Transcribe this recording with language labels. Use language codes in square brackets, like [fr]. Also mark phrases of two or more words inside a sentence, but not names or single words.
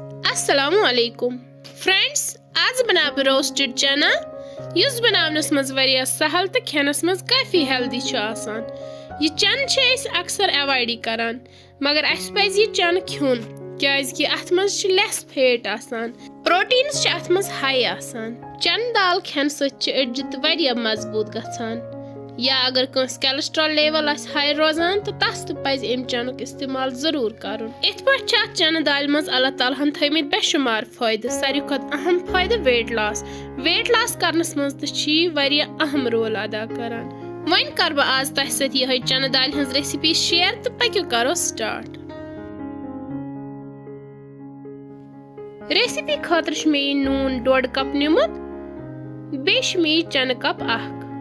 [ar] السلام عليكم [ks] फ्रेंड्स, आज बनाब रोस्टेड चना युस बनावनस मज वरिया सहल तो खेनस मज काफी हेल्दी आसान। ये चन अक्सर अवॉइड करान मगर अस पज ये चन खुन क्याजकि अथ मज [en] less fat [ks] आसान, प्रोटीन्स अथ मज हाई आसान। चन दाल खेन सत अड्ज वरिया मजबूत गछान, या अगर कंस [en] cholesterol level high [ks] रोजान तो तस पज अम चनुक इस्तेमाल जरूर करुन। इत पट चन दाल मज अल्लाह तालाहन थमित बेशुमार फायदे। सारी खुद अहम फायदे [en] weight loss [ks] करनस मज तो वरिया अहम रोल अदा करान। वन कर बह आज तह सत यह चन दाल हज [en] recipe share [ks] तो पक्यो करो स्टार्ट। रेसिपी खतर मे नून 1.5 कप निमुत, बे मे चन कप अख।